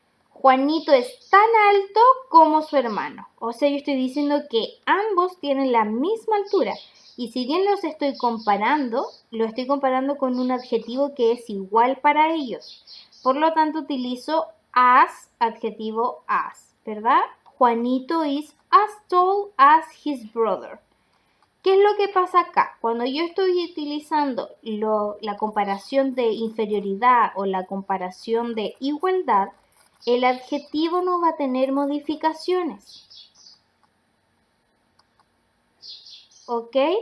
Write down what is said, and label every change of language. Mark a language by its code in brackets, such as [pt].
[es] Juanito es tan alto como su hermano. O sea, yo estoy diciendo que ambos tienen la misma altura. Y si bien los estoy comparando, lo estoy comparando con un adjetivo que es igual para ellos. Por lo tanto, utilizo as, adjetivo as, ¿verdad? [en] Juanito is as tall as his brother. [es] ¿Qué es lo que pasa acá? Cuando yo estoy utilizando la comparación de inferioridad o la comparación de igualdad, el adjetivo no va a tener modificaciones. ¿Ok?